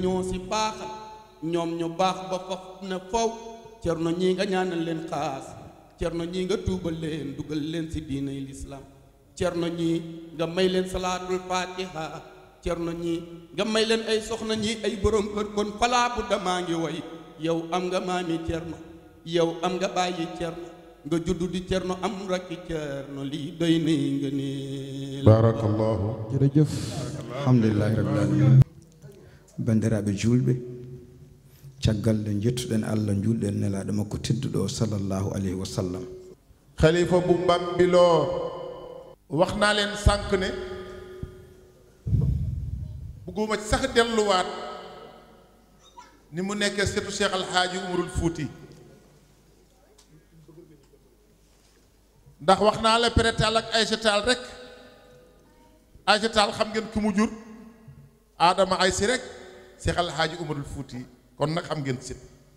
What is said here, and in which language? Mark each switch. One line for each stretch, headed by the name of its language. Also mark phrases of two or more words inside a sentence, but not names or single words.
Wolof: ñoo ci baaxal ñoom ñu baax ba faf ne faw cerno ñii nga ñaanal leen xaas cerno ñii nga tuubal leen dugal leen ci diinay lislaam cerno ñii nga may leen
Arabic: صلاة الفاتحة
Wolof: cerno ñii nga may leen ay soxna ñii ay borom kër kon falaa bu damaa ngi way yow am nga maami cerno yow am nga bàyyi cerno nga juddu di cerno am rakki cerno lii doy nay nga neel
Arabic: بارك الله
Fula: jërëjëf
Arabic: الحمد لله رب العالمين
Fula: bandiraɓe julɓe caggal nde jettuɗen Allah julɗen nelaɗo makko tedduɗo
Arabic: صلى الله عليه وسلم
Wolof: xalifa bu Mbambilor wax naa leen sànq ne bugguma ci sax delluwaat ni mu nekkee setu Cheikh Alhaaji Umarul Fuuti ndax wax naa la Pere Tall ak Aïcha Tall rek Aïcha Tall xam ngeen ku mu jur Adama ay si rek Cheikh Alhaaji Umarul Fuuti kon nag xam ngeen sit